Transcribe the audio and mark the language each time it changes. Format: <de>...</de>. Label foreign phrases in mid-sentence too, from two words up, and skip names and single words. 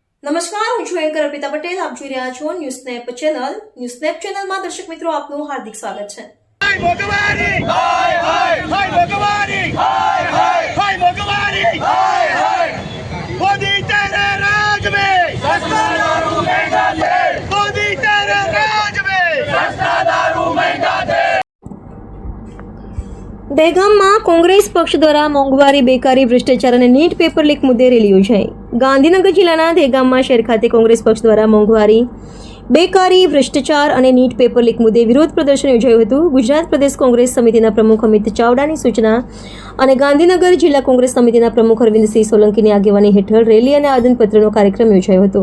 <gu>નમસ્કાર, હું છું એન્કર અર્પિતા પટેલ. આપ જોઈ રહ્યા છો ન્યૂઝ સ્નેપ ચેનલ. ન્યૂઝ સ્નેપ ચેનલમાં દર્શક મિત્રો આપનું હાર્દિક સ્વાગત છે.</gu> <hi>हाय भगवानी हाय हाय हाय भगवानी हाय हाय हाय भगवानी हाय हाय मोदी तेरे राज में सस्ता दारू महंगा दे मोदी तेरे राज में सस्ता दारू महंगा दे.</hi> <gu>દહેગામમાં કોંગ્રેસ પક્ષ દ્વારા મોંઘવારી, બેકારી, ભ્રષ્ટાચાર અને નીટ પેપર લીક મુદ્દે રેલી યોજાઈ. ગાંધીનગર જિલ્લાના દહેગામમાં શહેર ખાતે કોંગ્રેસ પક્ષ દ્વારા મોંઘવારી, બેકારી, ભ્રષ્ટાચાર અને નીટ પેપર લીક મુદ્દે વિરોધ પ્રદર્શન યોજાયું હતું. ગુજરાત પ્રદેશ કોંગ્રેસ સમિતિના પ્રમુખ અમિત ચાવડાની સૂચના અને ગાંધીનગર જિલ્લા કોંગ્રેસ સમિતિના પ્રમુખ અરવિંદસિંહ સોલંકીની આગેવાની હેઠળ રેલી અને આવેદનપત્રનો કાર્યક્રમ યોજાયો હતો.</gu>